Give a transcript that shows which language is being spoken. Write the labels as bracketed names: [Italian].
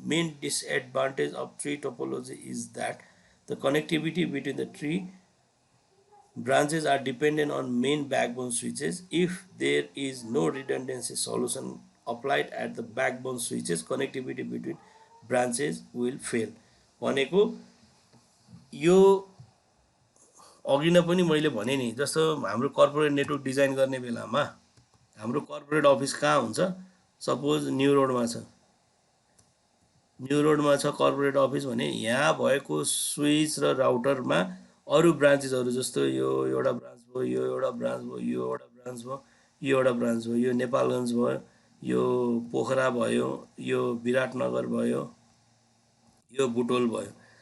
[English] Main disadvantage of tree topology is that the connectivity between the tree branches are dependent on main backbone switches. If there is no redundancy solution applied at the backbone switches, connectivity between branches will fail. [Nepali] भनेको यो अघि नै पनि मैले भने नि, जस्तो हाम्रो कर्पोरेट नेटवर्क डिजाइन गर्ने बेलामा हाम्रो कर्पोरेट अफिस कहाँ हुन्छ, सपोज न्यू रोडमा छ, न्यू रोडमा छ कर्पोरेट अफिस भने यहाँ भएको स्विच र राउटरमा अरू ब्रान्चेसहरू जस्तो यो एउटा ब्रान्च भयो, यो एउटा ब्रान्च भयो, यो एउटा ब्रान्च भयो, यो एउटा ब्रान्च भयो, यो नेपालगञ्ज भयो, यो पोखरा भयो, यो विराटनगर भयो, यो बुटोल भयो।